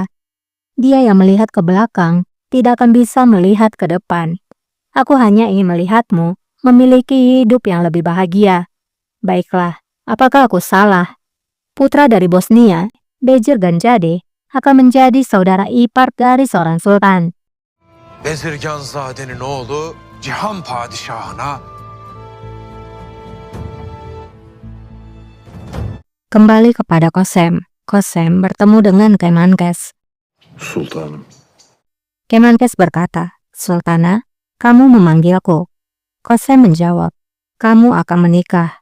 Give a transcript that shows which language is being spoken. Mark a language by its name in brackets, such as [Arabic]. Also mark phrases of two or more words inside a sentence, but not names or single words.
[Indonesian] Dia yang melihat ke belakang tidak akan bisa melihat ke depan. Aku hanya ingin melihatmu memiliki hidup yang lebih bahagia. Baiklah, apakah aku salah? Putra dari Bosnia, Bejir Ganjade, akan menjadi saudara ipar dari seorang sultan. [Turkish] Bezirganzade'nin oğlu Cihan Padişahına [Indonesian] Kembali kepada Kosem. Kosem bertemu dengan Kemenkes. Sultanım, Kemenkes berkata, Sultana, kamu memanggilku. Kosem menjawab, kamu akan menikah.